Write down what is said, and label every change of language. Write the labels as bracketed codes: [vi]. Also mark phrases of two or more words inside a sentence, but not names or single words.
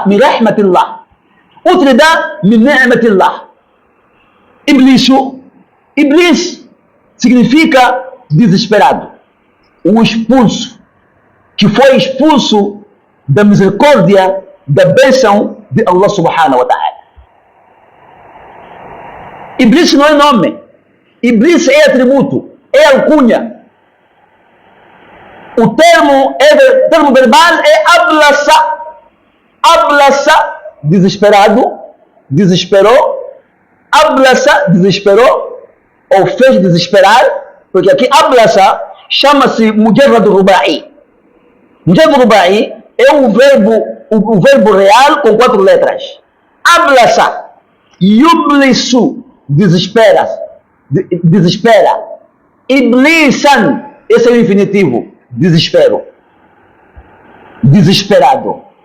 [ar] من رحمة الله. طُرد من نعمة الله. [pt] Iblis significa desesperado. O expulso. Que foi expulso da misericórdia, da bênção de Allah [ar] سبحانه وتعالى. [pt] Iblis não é nome. Iblis é atributo, é alcunha. O termo verbal é ablasa. Ablasa, desesperado, desesperou. Ablasa, desesperou, ou fez desesperar, porque aqui ablasa chama-se [ar] مجرد رباعي. مجرد رباعي [pt] é o verbo real com 4 letras. [ar] أبلس، يبلس, desespera. [pt] Iblisan, esse é o infinitivo, desespero. Desesperado.